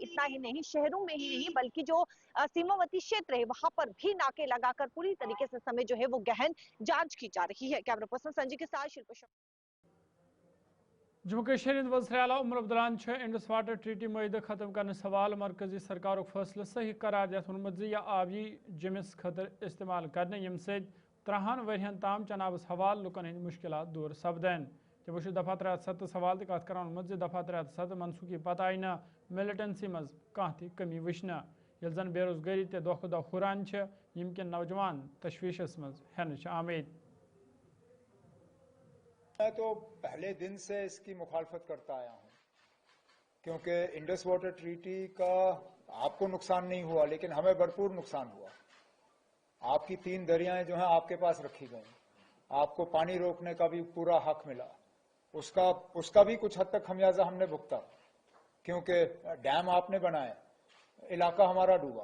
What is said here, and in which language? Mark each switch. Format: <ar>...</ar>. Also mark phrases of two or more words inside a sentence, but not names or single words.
<hi>इतना ही नहीं, शहरों में ही नहीं बल्कि जो सीमावर्ती क्षेत्र है वहां पर भी नाके लगाकर पूरी तरीके से समय जो है वो गहन जांच की जा रही है। कैमरा पर्सन संजय के साथ शिल्पा।</hi> <ks>जम्मू कश्मीर वज़ीर आला उमर अब्दुल्लाहन इंडस वाटर ट्रीटी मुआहदा खत्म करने सवाल मरकजी सरकार फैसले सही करार दित वोनमुत यह आब यी जमिस खतर इस्तेमाल करने यम सद 30 वरियन ताम चनाबस हवाल लुकन हंद मुश्किलात दूर सपदन। तमो दफा 307 सवाल कत कर वोनमुत दफा 307 मनसूखी पत आई ना मिलिटेंसी मज कह कमी वचन ये जन बेरोजगारी ते दह खुद हुरान यम किन नौजवान तशवीशस मज हेन आमद।</ks> <hi>मैं तो पहले दिन से इसकी मुखालफत करता आया हूं, क्योंकि इंडस वाटर ट्रीटी का आपको नुकसान नहीं हुआ लेकिन हमें भरपूर नुकसान हुआ। आपकी 3 दरियाएं जो हैं आपके पास रखी गई, आपको पानी रोकने का भी पूरा हक मिला, उसका भी कुछ हद तक खमियाजा हमने भुगता, क्योंकि डैम आपने बनाए, इलाका हमारा डूबा।</hi>